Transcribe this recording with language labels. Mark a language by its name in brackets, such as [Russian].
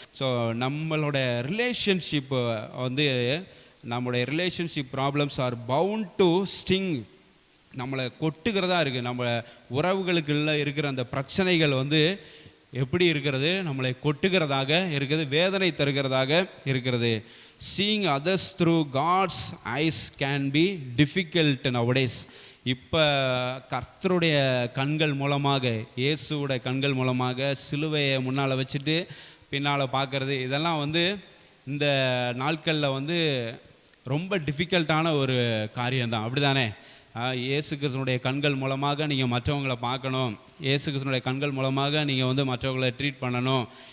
[Tamil] So நம்மளோட relationship வந்து, நம்முடைய relationship problems [English] are bound to sting, [Tamil] நம்மளை கொட்டுக்கிறதா இருக்குது. நம்ம உறவுகளுக்குள்ள இருக்கிற அந்த பிரச்சனைகள் வந்து எப்படி இருக்கிறது, நம்மளை கொட்டுகிறதாக இருக்குது, வேதனை தருகிறதாக இருக்கிறது. [English] Seeing others through God's eyes can be difficult nowadays. [Tamil] இப்போ கர்த்தருடைய கண்கள் மூலமாக, இயேசுவோட கண்கள் மூலமாக சிலுவையை முன்னால் வச்சுட்டு பின்னால் பார்க்கறது, இதெல்லாம் வந்து இந்த நாட்களில் வந்து ரொம்ப டிஃபிகல்ட்டான ஒரு காரியம்தான், அப்படி தானே? இயேசு கிறிஸ்துனுடைய கண்கள் மூலமாக நீங்கள் மற்றவங்களை பார்க்கணும், இயேசு கிறிஸ்துனுடைய கண்கள் மூலமாக நீங்கள் வந்து மற்றவர்களை ட்ரீட் பண்ணணும்.